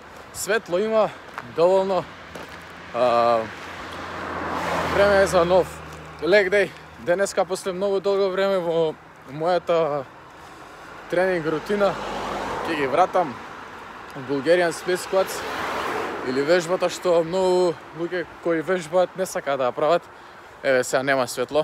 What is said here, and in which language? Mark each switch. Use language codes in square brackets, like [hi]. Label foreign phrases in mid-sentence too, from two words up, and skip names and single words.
[mk] Светло има, доволно. Време е за нов [en] leg day. [mk] Денеска после многу долго време во мојата тренинг рутина ќе ги вратам [en] Bulgarian Split Squats [mk] или вежбата што многу луѓе кои вежбаат не сакаат да ја прават. Еве сега нема светло.